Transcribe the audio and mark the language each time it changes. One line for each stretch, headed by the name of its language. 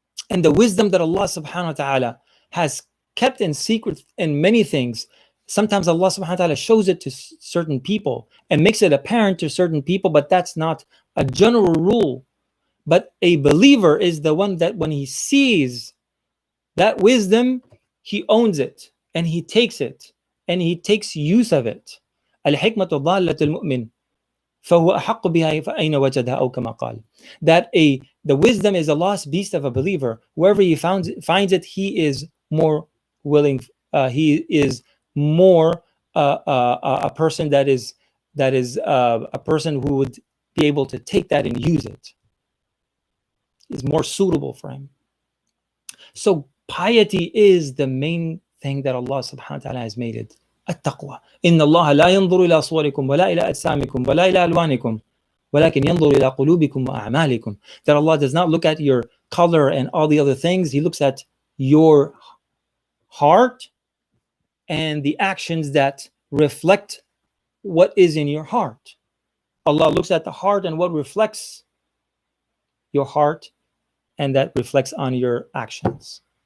English: And the wisdom that Allah subhanahu wa ta'ala has kept in secret in many things, sometimes Allah subhanahu wa ta'ala shows it to certain people and makes it apparent to certain people, but that's not a general rule. But a believer is the one that when he sees that wisdom, he owns it and he takes it and he takes use of it.
Arabic: الحكمة ضالة المؤمن فهو أحق بها فأين وجدها أو كما قال.
English: That the wisdom is a lost beast of a believer. Wherever he finds it, he is more willing. He is more a person that is a person who would be able to take that and use it. Is more suitable for him. So piety is the main thing that Allah subhanahu wa ta'ala has made it.
Arabic: التقوى إن الله لا ينظر إلى صوركم ولا إلى أجسامكم ولا إلى ألوانكم ولكن ينظر إلى قلوبكم وأعمالكم.
English: That Allah does not look at your color and all the other things. He looks at your heart and the actions that reflect what is in your heart. Allah looks at the heart and what reflects your heart, and that reflects on your actions.